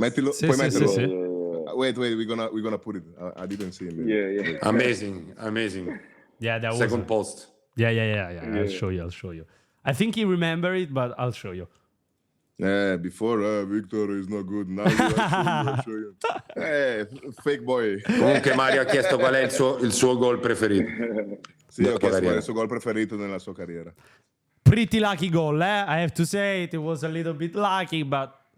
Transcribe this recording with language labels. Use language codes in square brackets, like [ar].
[it] Puoi metterlo. [en] Wait, we're gonna put it. I didn't see him. Yeah. Amazing. Yeah, that was Second post. Yeah. I'll show you. I think you remember it, but I'll show you. Before Victor is not good. Now I'll show you. Fake boy. [it] Comunque Mario ha chiesto qual è il suo gol preferito. Sì, ho chiesto qual è il suo gol preferito nella sua carriera. [en] Pretty lucky goal, eh? I have to say it was a little bit lucky, but